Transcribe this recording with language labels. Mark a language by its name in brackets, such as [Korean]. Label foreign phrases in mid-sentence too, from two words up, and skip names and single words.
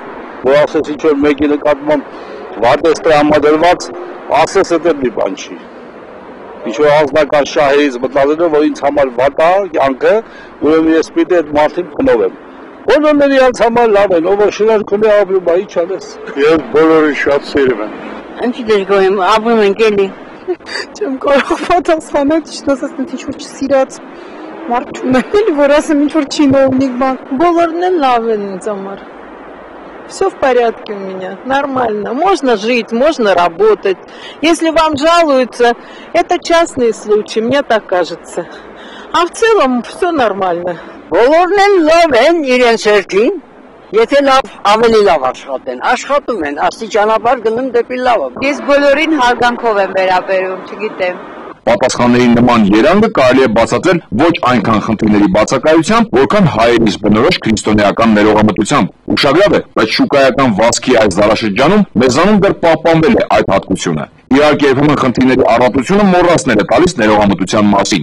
[Armenian] Որ ասես ինչ որ մեկի նկատմամբ վատ է տրամադրված, ասես դա մի բան չի։ Ինչ որ անձնական շահերից մտածելով, որ ինձ համար վատ է կյանքը, ուրեմն ես պիտի այդ մարդին փնովեմ։ Բոլորները ինձ համար լավ են, ով որ շնորհքում է ապրում, ինչ անես։ Ես բոլորին շատ սիրում եմ։ Ինչի դժգոհ եմ, ապրում ենք էլի։ Չեմ կարող պատասխանել, ճիշտ ասած, ինչ որ չսիրած մարդ չունեմ, որ ասեմ ինչ որ չինովնիկ բան։ Բոլորն էլ լավ են ինձ համար։ [Russian] Все в порядке у меня, нормально. Можно жить, можно работать. Если вам жалуются, это частные случаи, мне так кажется. А в целом все нормально. [Armenian] Բոլորն են լավ են իրենց շերտին, եթե լավ ավելի լավ աշխատեն, աշխատում են, աստիճանաբար գնում դեպի լավը։ Ես բոլորին հարգանքով եմ վերաբերում, չգիտեմ։ Պատասխանների նման երանգը կարելի է բացատրել ոչ այնքան խնդիրների բացակայությամբ, որքան հայերիս բնորոշ քրիստոնեական ներողամտությամբ։ Ուշագրավ է, բայց շուկայական վազքի այս դարաշրջանում մեզանում դեռ պահպանվել է այդ հատկությունը։ Իհարկե, երբեմն խնդիրների առատությունը մոռացնել է տալիս ներողամտության մասին։